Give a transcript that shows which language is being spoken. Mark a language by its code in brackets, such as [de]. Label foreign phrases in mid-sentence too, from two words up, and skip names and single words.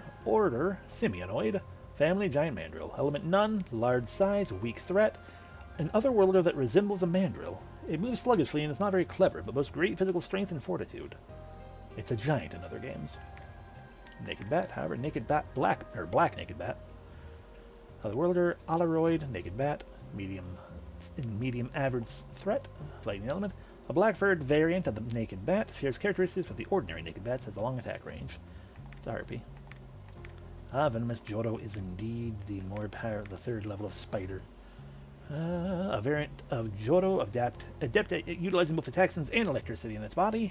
[en] Order simianoid. Family giant mandrill. Element none. Large size. Weak threat. An otherworlder that resembles a mandrill. It moves sluggishly and is not very clever, but boasts great physical strength and fortitude. It's a giant in other games. Naked bat, however, naked bat, black naked bat. Otherworlder, Alaroid, naked bat, medium average threat, lightning element. A black-furred variant of the naked bat shares characteristics with the ordinary naked bats, has a long attack range. It's a harpy. Venomous Jodo is indeed the the third level of spider. A variant of Jodo, adept at utilizing both toxins and electricity in its body.